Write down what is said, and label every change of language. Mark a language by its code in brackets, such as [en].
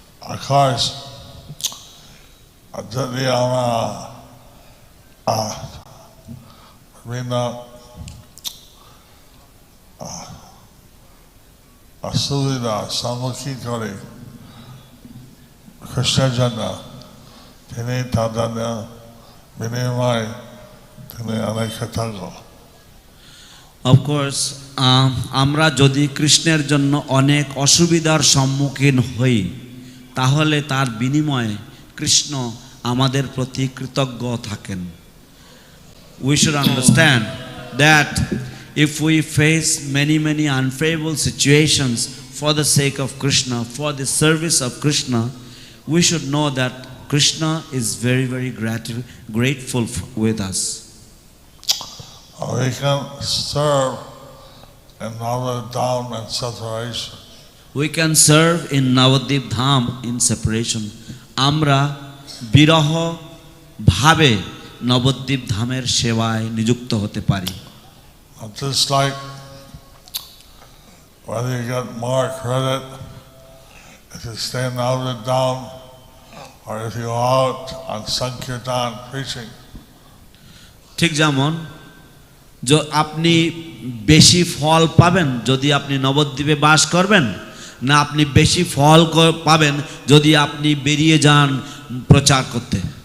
[en] Of course, [bn] যদি আমরা বিভিন্ন অসুবিধার সম্মুখীন করে খ্রিস্টের জন্য, তিনি তাদের বিনিময়ে তিনি অনেক কৃতজ্ঞ। [en] Of course, [bn] আমরা যদি কৃষ্ণের জন্য অনেক অসুবিধার সম্মুখীন হই, তাহলে তার বিনিময়ে কৃষ্ণ আমাদের প্রতি কৃতজ্ঞ থাকেন। [en] We should understand that if we face many unfavorable situations for the sake of Krishna, for the service of Krishna, we should know that Krishna is very grateful with us. We can serve in Navadvip Dham in separation. We can serve in Navadvip Dham in separation. [bn] আমরা বিরহ ভাবে নবদ্বীপ ধামের সেবায় নিযুক্ত হতে পারি। [en] Just like whether you get more credit if you stay in Navadvip Dham or if you go out on Sankirtan preaching. [bn] ঠিক যেমন আপনি বেশি ফল পাবেন যদি আপনি নবদ্বীপে বাস করবেন, না আপনি বেশি ফল পাবেন যদি আপনি বেরিয়ে যান প্রচার করতে।